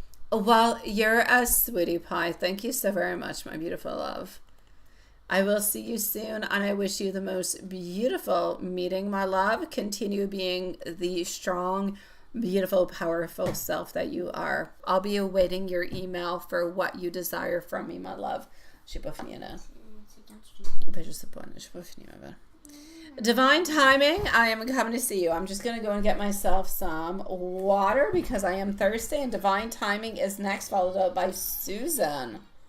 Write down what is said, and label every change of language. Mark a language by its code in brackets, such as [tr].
[en] Well, you're a sweetie pie. Thank you so very much, my beautiful love. I will see you soon, and I wish you the most beautiful meeting, my love. Continue being the strong, beautiful, powerful self that you are. I'll be awaiting your email for what you desire from me, my love. [fr] J'ai pas fini, là. Ben, je sais pas, j'ai pas fini, ma belle. [en] Divine timing, I am coming to see you. I'm just going to go and get myself some water because I am thirsty, and divine timing is next, followed up by Susan.